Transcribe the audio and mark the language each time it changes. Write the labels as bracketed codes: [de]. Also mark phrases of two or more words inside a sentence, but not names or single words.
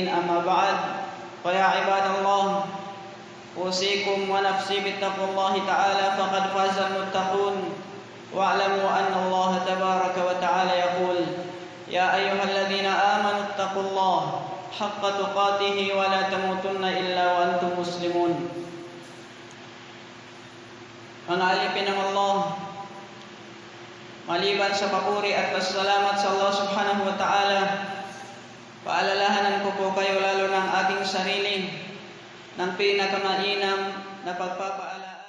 [ar] أما بعد فيا عباد الله أوصيكم ونفسي بتقوى الله تعالى فقد فاز المتقون. واعلموا أن الله تبارك وتعالى يقول يا أيها الذين آمنوا اتقوا الله حق تقاته ولا تموتن إلا وأنتم مسلمون. [tl] Mengalipin ng Allah maliban sa papuri at pasalamat sa Allah [ar] سبحانه وتعالى, [tl] paalalahanan ko po kayo lalo ng ating sarili ng pinakamainam na pagpapaalala